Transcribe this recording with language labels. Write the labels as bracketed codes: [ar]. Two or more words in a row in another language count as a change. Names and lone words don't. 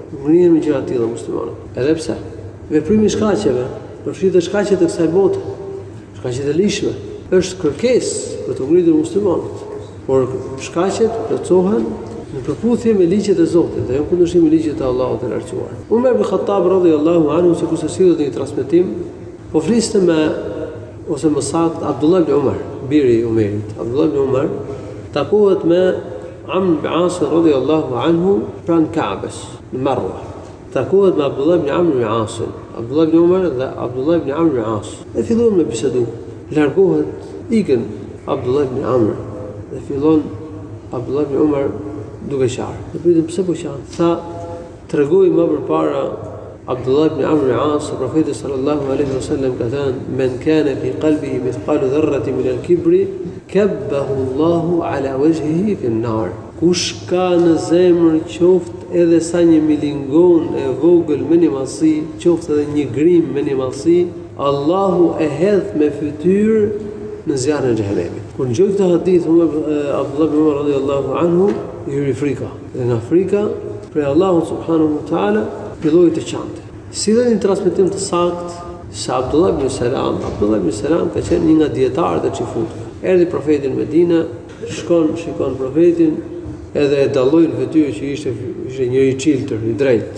[sq] Ngrihen me gjëra të tilla muslimanët. Edhe pse veprimi i shkaqeve, përfshihet shkaqet e kësaj bote, shkaqet e lishme, është kërkesë për të ngritur muslimanët. Por shkaqet plotësohen në përputhje me ligjet e Zotit dhe jo në kundërshtim me ligjet e Allahut të lartësuar. Umar ibn Khattab [ar] رضي الله عنه [sq] sikur se sillet në një transmetim, po fliste me ose më saktë Abdullah ibn Umar, biri i Umerit. Abdullah ibn Umar takohet me Amr ibn As [ar] رضي الله عنه [sq] pranë Ka'bes në Marwa. Takohet me Abdullah ibn Amr ibn As. Abdullah ibn Umar dhe Abdullah ibn Amr ibn As. Dhe fillon me bisedu. Largohet, ikën Abdullah ibn Amr dhe fillon Abdullah ibn Umar duke qarë. Dhe pyetën pse po qarë? Tha, tregoi më përpara Abdullah ibn Amr ibn As, profeti [ar] صلى الله عليه وسلم [sq] ka thënë: [ar] "من كان في قلبه مثقال ذرة من الكبر كبه الله على وجهه في النار." [sq] Kush ka në zemër qoftë edhe sa një milingon e vogël me një mallësi, qoftë edhe një grim me një mallësi, Allahu e hedh me fytyrë në zjarrin e xhenemit. Kur ngjoj këtë hadith, Abdullah ibn Umar [ar] رضي الله عنه [sq] i hyri frika. Dhe nga frika prej Allahut [ar] سبحانه وتعالى [sq] filloi të qante. Sillet një transmetim të saktë se Abdullah ibn Salam ka qenë një nga dietarët e xifutëve. Erdhi profeti në Medinë, shikon profetin, edhe e dalloi në fytyrë që ishte një i çiltër, i drejtë.